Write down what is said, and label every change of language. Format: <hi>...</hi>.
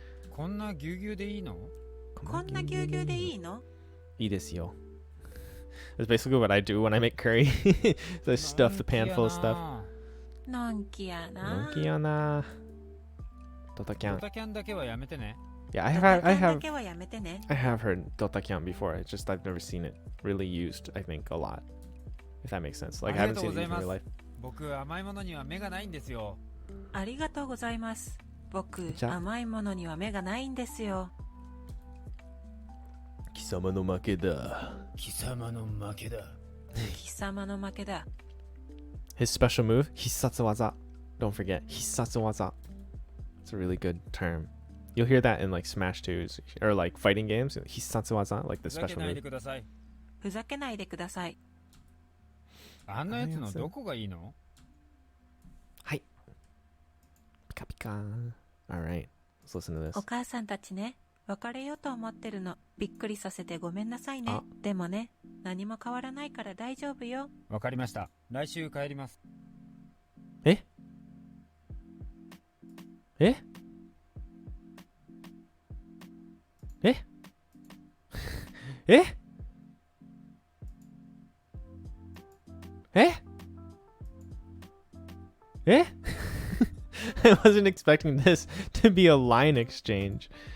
<ja>こんなぎゅうぎゅうでいいの？こんなぎゅうぎゅうでいいの？いいですよ.</ja> <en>That's basically what I do when I make curry. So I stuff the pan full of stuff.</en> <ja>のんきやな。のんきやな。Dotakyan. ドタキャンだけはやめてね。</ja> <en>Yeah,</en> <ja>ドタキャンだけはやめてね。</ja> <en>I have heard dotakyan before. It's just I've never seen it really used, I think, a lot. If that makes sense. Like I haven't seen it used in real life.</en> <ja>僕甘いものには目がないんですよ。ありがとうございます。僕、じゃ甘いものには目がないんですよ。貴様の負けだ。貴様の負けだ。貴様の負けだ。</ja> <en>His special move, hissatsuwaza. Don't forget, hissatsuwaza. It's a really good term. You'll hear that in like Smash 2s or like fighting games. Hissatsuwaza, like the</en> <ja>ふざけ</ja> <en>special</en> <ja>ない</ja> <en>move.</en> <ja>でください。ふざけないでください。あんなやつのどこがいいの？ Pika pika.</ja> <en>Alright, let's listen to this.</en> <ja>お母さんたちね、別れようと思ってるの。びっくりさせてごめんなさいねあ。でもね、何も変わらないから大丈夫よ。わかりました。来週帰ります。</ja> <en>ええええええI wasn't expecting this to be a line exchange.</en>